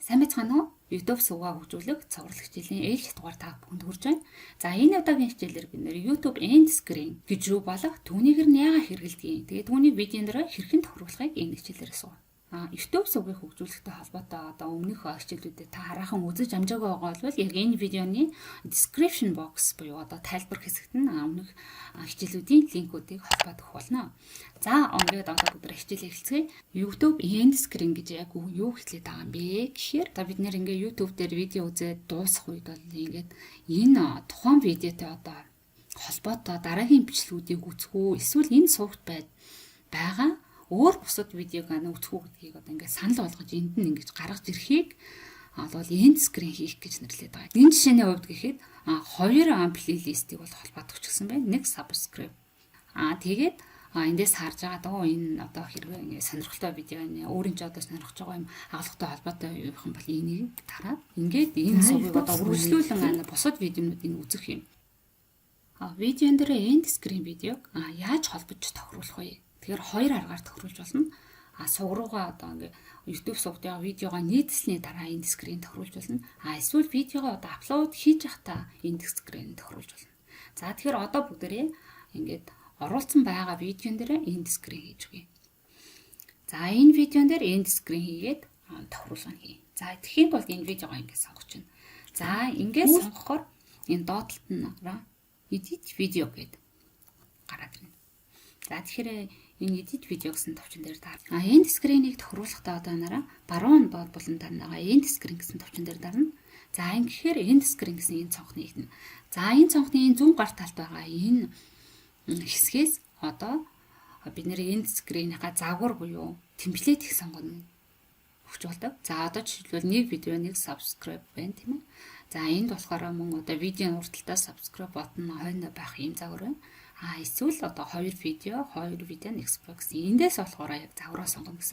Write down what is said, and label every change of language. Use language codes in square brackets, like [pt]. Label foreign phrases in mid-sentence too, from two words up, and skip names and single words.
[mn] Сайн байцгаана уу? YouTube сувгаа хөгжүүлэх цуврал хичээлийн ээлж дугаар та бүхэнд хүрж байна. За энэ удаагийн хичээлээр бид нэр [en] YouTube end screen [mn] гэж юу болох түүнийгэр нь яагаад хэрэгэлдэг. Тэгээ түүнийг видеон дээр хэрхэн тохируулахыг энэ хичээлээр асуув. YouTube сувгийг хөгжүүлэхтэй холбоотой одоо өмнөх хичээлүүдэд та хараахан үзэж амжаагүй байгаа бол яг энэ видеоны [en] description box [mn] буюу одоо тайлбар хэсэгт нь өмнөх хичээлүүдийн линкүүдийг холбоодох болно. За ингээд одоо бүгд хичээлээ эхэлцгээе. [en] YouTube end screen [mn] гэж яг юу хэлээд байгаа юм бэ гэхээр одоо бид нэр ингээд YouTube дээр видео үзээд дуусах үед бол ингээд энэ тухайн видеотой одоо холбоотой дараагийн бичлэгүүдийг үзэх үү эсвэл энэ сувгт байгаа өөр бусад видеог үзэх үү гэдгийг одоо ингээд санал болгож энд нь ингэж гаргаж ирэхийг бол [en] end screen [mn] хийх гэж нэрлэдэг байгаа. Энэ жишээний хувьд гэхэд хоёр плейлистийг бол холбоодох ч гэсэн байна. Нэг subscribe. Тэгээд эндээс харж байгаа даа энэ одоо хэрвээ ингээд сонирхолтой видео энэ өөрийн ч одоо сонирхож байгаа юм хаалгатай холбоотой юм бол энийг тараад ингээд энэ сувгийг одоо үргэлжлүүлэн бусад видеонуудыг үзэх юм. Видеон дээр [en] end screen [mn] видеог яаж холбож тохируулах вэ? Тэгэхээр хоёр аргаар тохируулж болно. Сувг руугаа одоо ингээд YouTube сувгт яваа видеогоо нийтлсэний дараа [en] end screen [mn] тохируулж болно. Эсвэл видеогоо одоо аплод хийж явахдаа [en] end screen [mn] тохируулж болно. За тэгэхээр одоо бүгдээрээ ингээд оруулсан байгаа видеон дээр [en] end screen [mn] хийж өгье. За энэ видеон дээр [en] end screen [mn] хийгээд тохируулгыг хий. За тэгэхээр бол энэ видеогоо ингээд сонгож байна. За ингээд сонгохоор энэ доотлолт нь [en] edit video [mn] гэдэг гараад ирнэ. За тэгэхээр энэ [en] edit video [mn] гэсэн товчон дээр дарна. [en] End screen- [mn] ийг тохируулахдаа одоо нараа баруун доод булан дарна. [en] End screen [mn] гэсэн товчон дээр дарна. За ингэхээр [en] end screen [mn] гэсэн энэ цонхны нэгдэнэ. За энэ цонхны энэ зүүн гар талд байгаа энэ хэсгээс одоо бид нэр [en] end screen- [mn] ийнхаа загвар буюу темплейт их сонгоно өгч болдог. За одоо жишээлбэл нэг видео нэг subscribe байна тийм ээ. За энд болохоор мөн одоо видеоны урталтаа [en] subscribe button [mn] хойно байх юм загвар байна. Эсвэл одоо хоёр видео нэг Xbox эндээс болохоор яг загвараа сонгоно гэсэн.